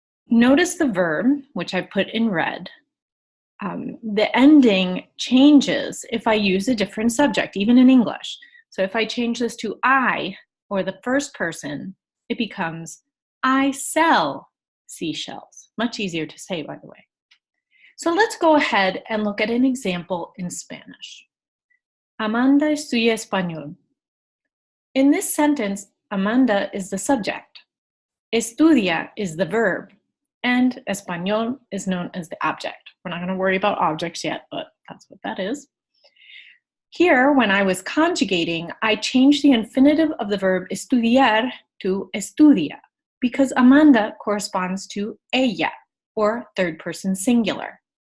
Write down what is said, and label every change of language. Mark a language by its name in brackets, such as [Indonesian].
[English] Notice the verb, which I put in red. The ending changes if I use a different subject, even in English. So if I change this to I, or the first person, it becomes I sell seashells. Much easier to say, by the way. So let's go ahead and look at an example in Spanish. [Spanish] Amanda estudia español. [English] In this sentence, Amanda is the subject. Estudia is the verb. And español is known as the object. We're not going to worry about objects yet, but that's what that is. Here, when I was conjugating, I changed the infinitive of the verb estudiar to estudia because Amanda corresponds to ella, or third person singular.